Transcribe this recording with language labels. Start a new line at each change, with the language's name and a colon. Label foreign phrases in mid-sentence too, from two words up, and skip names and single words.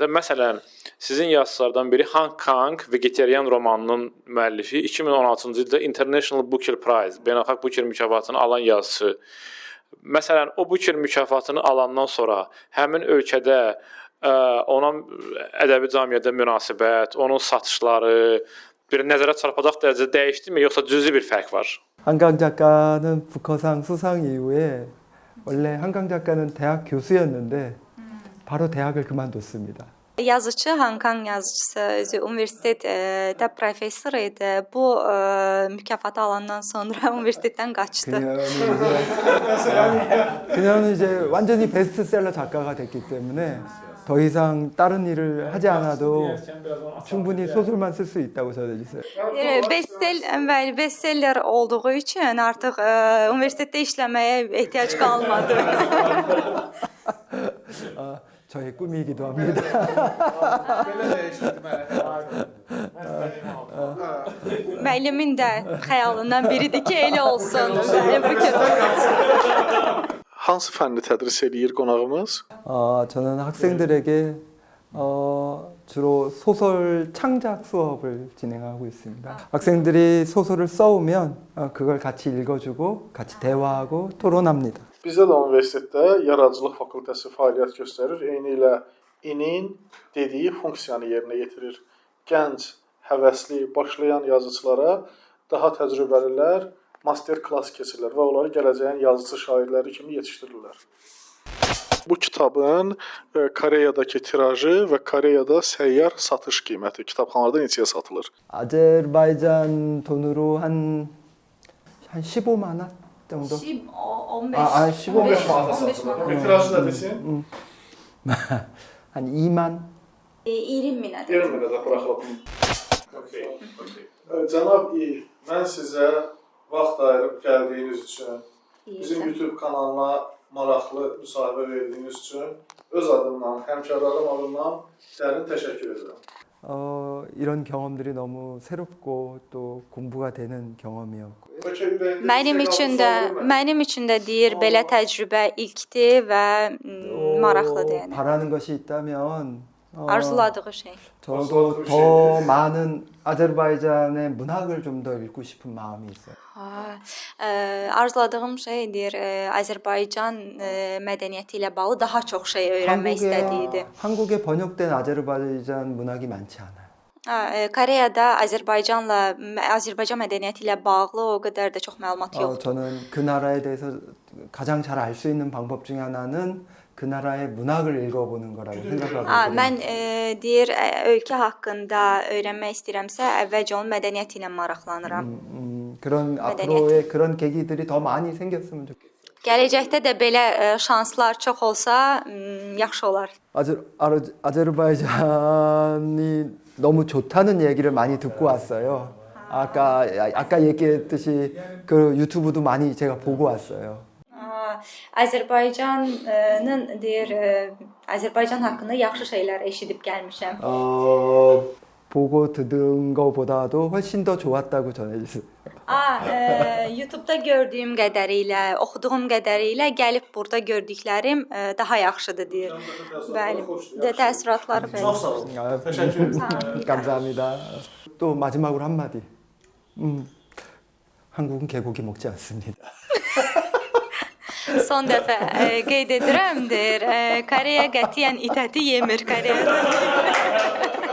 Azerbaijani: Məsələn, sizin yazıçılardan biri Han Kang Vegetarian romanının müəllifi 2016-cı ildə
English: International Booker Prize,
Azerbaijani: beynəlxalq Booker mükafatını alan yazıçı. Məsələn, o Booker mükafatını alandan sonra həmin ölkədə ona ədəbi cəmiyyətdə münasibət, onun satışları bir nəzərə çarpacaq dərəcədə dəyişdimi, yoxsa cüzi bir fərq var?
Korean: 한강 작가는 부커상 수상 이후에 원래 한강 작가는 대학 교수였는데 바로 대학을 그만뒀습니다.
Azerbaijani: Yazıcı, Hong Kong yazıcısı, özü universitetdə professor idi. Bu mükafatı alandan sonra universitetdən qaçdı.
Korean: 그녀는 이제 완전히 베스트셀러 작가가 됐기 때문에 더 이상 다른 일을 하지 않아도 충분히 소설만 쓸 수 있다고 전해주세요.
Azerbaijani: Bestseller olduğu üçün artıq universitetdə işləməyə ehtiyac qalmadı.
Korean: 저의 꿈이기도 합니다.
Azerbaijani: Müəllimin də xəyalından biridir ki, elə olsun. Hansı fənni tədris edir qonağımız?
Korean: 저는 학생들에게 주로 소설 창작 수업을 진행하고 있습니다. 학생들이 소설을 써오면 그걸 같이 읽어주고 같이 대화하고 토론합니다.
Azerbaijani: Bizdə də universitetdə yaradıcılıq fakültəsi fəaliyyət göstərir. Eyni ilə İNİ-nin dediyi funksiyanı yerinə yetirir. Gənc, həvəsli, başlayan yazıçılara daha təcrübəlilər master klass keçirlər və onları gələcəyin yazıçı şairləri kimi yetişdirirlər. Bu kitabın Koreyadakı tirajı və Koreyada səyyar satış qiyməti kitabxanalarda neçəyə satılır?
Korean: 아제르바이잔 돈으로 한 15만 원 정도?
Azerbaijani: 15 manat. Tirajı da desin?
Korean: 한 2만?
Azerbaijani: 20 minət. 20 minətə buraxılıb. Cənab İ, mən sizə vaxt ayırıb gəldiyiniz üçün, bizim YouTube kanalına maraqlı müsahibə verdiyiniz üçün öz adımdan, həmkarlarım adından dərin təşəkkür edirəm.
Korean: 이런 경험들이 너무 새롭고 또 공부가 되는 경험이었고.
Azerbaijani: Mənim üçün də deyir belə təcrübə ilkdir və maraqlıdır yəni.
Korean: 바라는 것이 있다면
Azerbaijani: Arzuladığı şey.
Korean: 저도 더 많은 아제르바이잔의 문학을 좀 더 읽고 싶은 마음이 있어요.
Azerbaijani: Arzuladığım şeydir, Azərbaycan mədəniyyəti ilə bağlı daha çox şey öyrənmək istədiydi.
Korean: 한국에 번역된 아제르바이잔 문학이 많지 않아요.
Azerbaijani: Koreyada Azərbaycan mədəniyyəti ilə bağlı o qədər də çox məlumat yoxdur.
Korean: 저는 그 나라에 대해서 가장 잘 알 수 있는 방법 중에 하나는 그 나라의 문학을 읽어보는 거라고 생각하고 있거든요.
Azerbaijani: Mən deyir ölkə haqqında öyrənmək istəyirəmsə, əvvəlcə onun mədəniyyəti ilə maraqlanıram.
Korean: 그런 앞으로의 그런 계기들이 더 많이 생겼으면 좋겠어요.
Azerbaijani: Gələcəkdə də belə şanslar çox olsa, yaxşı olar.
Korean: 아제르바이잔이 너무 좋다는 얘기를 많이 듣고 왔어요. 아까 얘기했듯이 그 유튜브도 많이 제가 보고 왔어요.
Azerbaijani: Azərbaycanın deyir Azərbaycan haqqında yaxşı şeylər eşidib gəlmişəm.
Korean: 보고 듣은 것보다도 훨씬 더 좋았다고 전해주세요.
Azerbaijani: YouTube-da gördüyüm qədərilə, oxuduğum qədərilə gəlib burada gördüklərim daha yaxşıdır deyir. Bəli. Təəssüratları belə. Çox sağ olun. Təşəkkür.
Korean: 감사합니다. 또 마지막으로 한마디. 한국은 개고기 먹지 않습니다.
Azerbaijani: Son dəfə qeyd edirəm deyir. Koreya qətiyyən it əti yemir Koreyada.